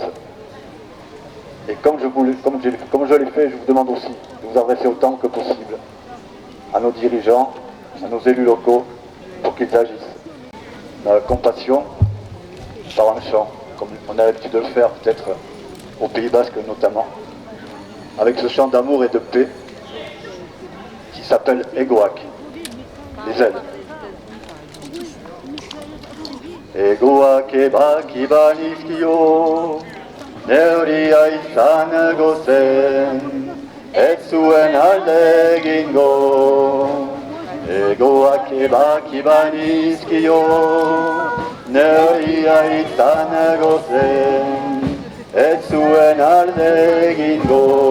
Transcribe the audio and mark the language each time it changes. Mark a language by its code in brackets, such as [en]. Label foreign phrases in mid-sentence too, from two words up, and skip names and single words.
[fr] Et comme je l'ai fait, je vous demande aussi de vous adresser autant que possible à nos dirigeants, à nos élus locaux, pour qu'ils agissent dans la compassion, par un chant, comme on a l'habitude de le faire peut-être au Pays Basque notamment, avec ce chant d'amour et de paix s'appelle Egoak, les ailes. [eu] Egoak ebaki banizkio, neuria izan gozen, ez zuen alde egingo. Egoak ebaki banizkio, neuria izan gozen, ez zuen alde egingo.